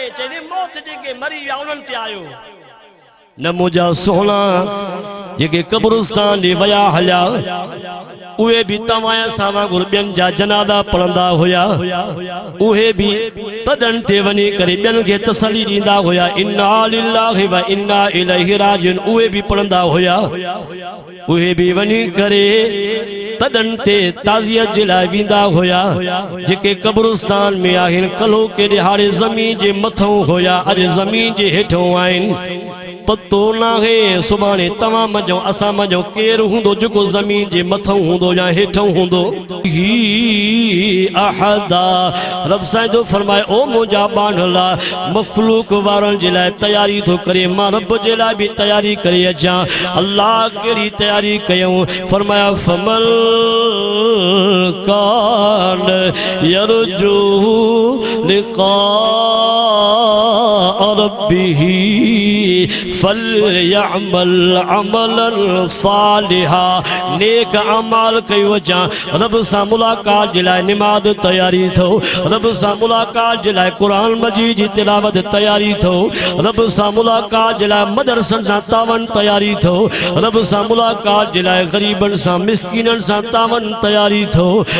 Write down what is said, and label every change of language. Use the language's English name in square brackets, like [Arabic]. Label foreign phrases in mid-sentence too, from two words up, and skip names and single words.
[Sindhi] चए मौत जेके मरी विया उन्हनि ते आयो न। मुंहिंजा सोहणा जेके कब्रिस्तान ॾे विया हलिया, उहे बि तव्हां सां वांगुरु ॿियनि जा जनाज़ा पढ़ंदा हुया। उहे बि तॾनि ते वञी करे ॿियनि खे तसली ॾींदा हुया, [Arabic] إنا لله وإنا إليه راجعون. [Sindhi] उहे बि पढ़ंदा हुया। उहे बि वञी करे तॾनि ते ताज़ियत जे लाइ वेंदा हुया। जेके कब्रिस्तान में आहिनि कलो के ॾिहाड़े ज़मीन जे मथां हुया, अॼु ज़मीन जे हेठां आहिनि। पतो नाहे सुभाणे तव्हां मञो असां मञो केरु हूंदो जेको ज़मीन जे मथां हूंदो या हेठां हूंदो। ही अहदा रब साईं थो फरमाए, ओ मुंहिंजा बानला मखलूक वारनि जे लाइ तयारी थो करे, मां रब जे लाइ बि तयारी करे अचां। अल्लाह कहिड़ी तयारी कयूं? [Arabic] فرمایا فمن كان يرجو لقاء ربه فليعمل عملا صالحا. [Sindhi] नेक अमाल कयो अचां, रब सां मुलाकात जे लाइ निमाज़ तयारी थो, रब सां मुलाकात जे लाइ क़ुरान मजीद जी तिलावत तयारी थो, रब सां मुलाकात जे लाइ मदरसनि सां तावन तयारी थो, रब सां मुलाकात जे लाइ ग़रीबनि सां मिस्कीननि सां तावन तयारी थो।